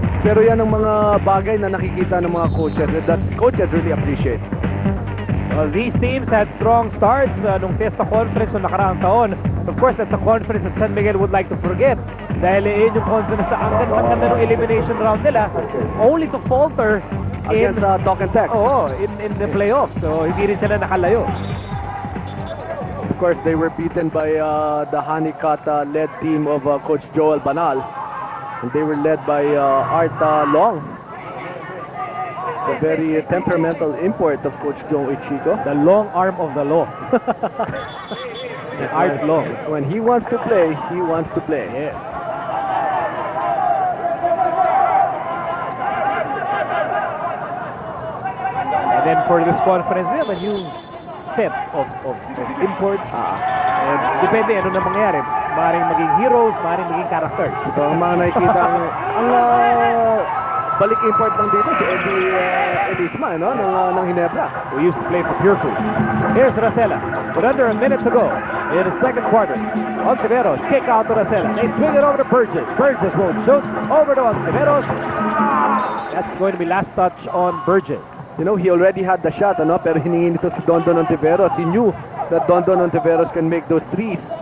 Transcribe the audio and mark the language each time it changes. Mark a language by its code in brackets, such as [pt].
[tl] Pero yan ang mga bagay na nakikita ng mga coaches [en] that coaches really appreciate. Well, these teams had strong starts nung Fiesta Conference [tl] noong nakaraang taon. [en] Of course, that's the conference that San Miguel would like to forget. [tl] Dahil yung conference sa ang ganda ng elimination round nila, [en] only to falter against Talk and Text. In the playoffs. [tl] So, hindi rin sila nakalayo. [en] Of course, they were beaten by the Honeycutt-led team of Coach Joel Banal. And they were led by Art Long. The very temperamental import of Coach Joe Ichigo. The long arm of the law. Art Long. When he wants to play, he wants to play. Yes. And then for this conference, we have a new set of imports. [tl] And depende ano na mangyari. Maaaring maging heroes, maaaring maging characters. So ang mga nakikita ang balik import lang dito si Edisma ng Hinebra. [en] We used to play for Pure Food. Here's Racela with under a minute to go in the second quarter. Ontiveros kick out to Racela. They swing it over to Burgess. Burgess won't shoot. Over to Ontiveros. That's going to be last touch on Burgess. You know, he already had the shot, [tl] pero hiningi nito si [en] Dondon Ontiveros. He knew that Dondon Ontiveros can make those threes.